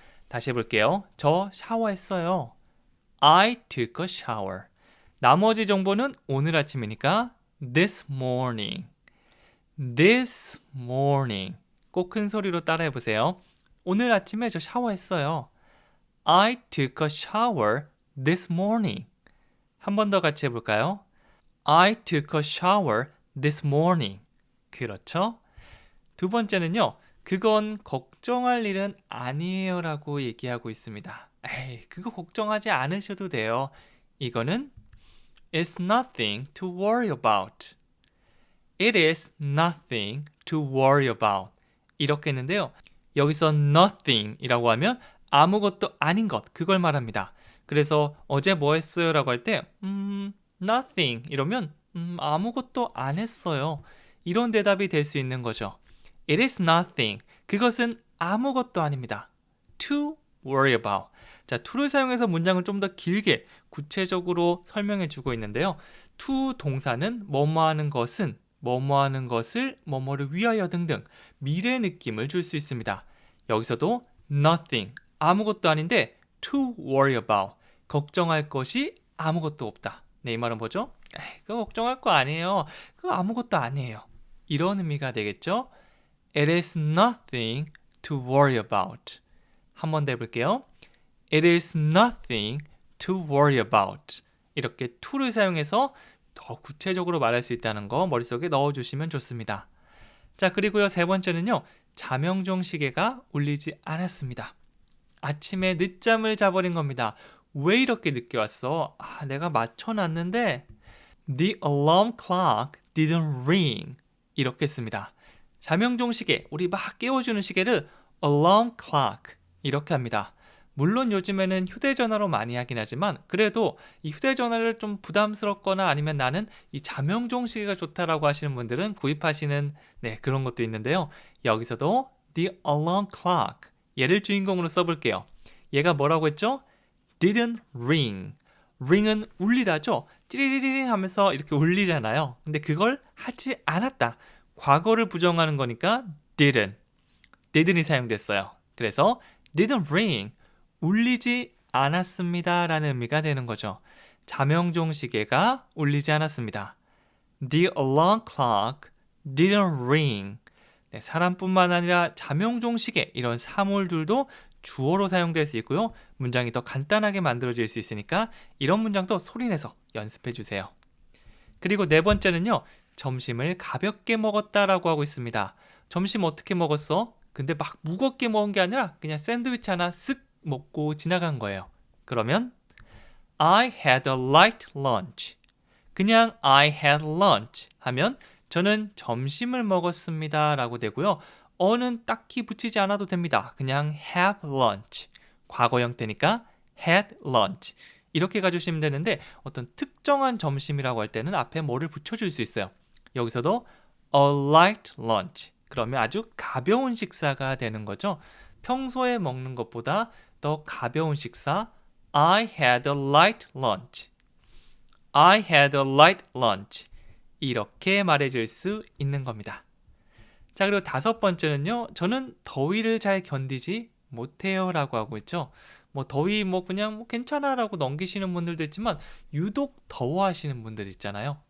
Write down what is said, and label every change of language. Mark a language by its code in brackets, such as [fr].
[ko] 다시 해볼게요. 저 샤워했어요. [en] I took a shower. [ko] 나머지 정보는 오늘 아침이니까 [en] this morning. This morning. [ko] 꼭 큰 소리로 따라해 보세요. 오늘 아침에 저 샤워했어요. [en] I took a shower this morning. [ko] 한 번 더 같이 해볼까요? [en] I took a shower this morning. [ko] 그렇죠? 두 번째는요. 그건 걱정할 일은 아니에요 라고 얘기하고 있습니다. 에이, 그거 걱정하지 않으셔도 돼요. 이거는 [en] It's nothing to worry about. It is nothing to worry about. [ko] 이렇게 했는데요. 여기서 nothing 이라고 하면 아무것도 아닌 것, 그걸 말합니다. 그래서 어제 뭐 했어요? 라고 할 때 nothing 이러면 아무것도 안 했어요. 이런 대답이 될 수 있는 거죠. [en] It is nothing. [ko] 그것은 아무것도 아닙니다. [en] To worry about. [ko] 자, to를 사용해서 문장을 좀 더 길게 구체적으로 설명해 주고 있는데요. to 동사는 뭐뭐 하는 것은, 뭐뭐 하는 것을, 뭐뭐를 위하여 등등 미래 느낌을 줄 수 있습니다. 여기서도 nothing, 아무것도 아닌데 [en] to worry about, [ko] 걱정할 것이 아무것도 없다. 네, 이 말은 뭐죠? 그거 걱정할 거 아니에요. 그거 아무것도 아니에요. 이런 의미가 되겠죠? [en] It is nothing to worry about. [ko] 한 번 더 해볼게요. [en] It is nothing to worry about. [ko] 이렇게 to를 사용해서 더 구체적으로 말할 수 있다는 거 머릿속에 넣어주시면 좋습니다. 자, 그리고요, 세 번째는요. 자명종 시계가 울리지 않았습니다. 아침에 늦잠을 자버린 겁니다. 왜 이렇게 늦게 왔어? 내가 맞춰놨는데 [en] The alarm clock didn't ring. [ko] 이렇게 씁니다. 자명종 시계, 우리 막 깨워주는 시계를 alarm clock 이렇게 합니다. 물론 요즘에는 휴대전화로 많이 하긴 하지만 그래도 이 휴대전화를 좀 부담스럽거나 아니면 나는 이 자명종 시계가 좋다라고 하시는 분들은 구입하시는 그런 것도 있는데요. 여기서도 the alarm clock 얘를 주인공으로 써볼게요. 얘가 뭐라고 했죠? [en] didn't ring. [ko] ring은 울리다죠? 찌리리링 하면서 이렇게 울리잖아요. 근데 그걸 하지 않았다. 과거를 부정하는 거니까 didn't이 사용됐어요. 그래서 [en] didn't ring, [ko] 울리지 않았습니다 라는 의미가 되는 거죠. 자명종 시계가 울리지 않았습니다. [en] The alarm clock didn't ring. [ko] 사람뿐만 아니라 자명종 시계, 이런 사물들도 주어로 사용될 수 있고요. 문장이 더 간단하게 만들어질 수 있으니까 이런 문장도 소리내서 연습해 주세요. 그리고 네 번째는요. 점심을 가볍게 먹었다라고 하고 있습니다. 점심 어떻게 먹었어? 근데 막 무겁게 먹은 게 아니라 그냥 샌드위치 하나 쓱 먹고 지나간 거예요. 그러면 [en] I had a light lunch. [ko] 그냥 [en] I had lunch [ko] 하면 저는 점심을 먹었습니다 라고 되고요. 어는 딱히 붙이지 않아도 됩니다. 그냥 [en] have lunch. [ko] 과거 형태니까 [en] had lunch. [ko] 이렇게 가주시면 되는데 어떤 특정한 점심이라고 할 때는 앞에 뭐를 붙여줄 수 있어요. 여기서도 [en] a light lunch. [ko] 그러면 아주 가벼운 식사가 되는 거죠. 평소에 먹는 것보다 더 가벼운 식사 [en] I had a light lunch. I had a light lunch. [ko] 이렇게 말해줄 수 있는 겁니다. 자, 그리고 다섯 번째는요. 저는 더위를 잘 견디지 못해요 라고 하고 있죠. 더위 그냥 괜찮아 라고 넘기시는 분들도 있지만 유독 더워하시는 분들 있잖아요.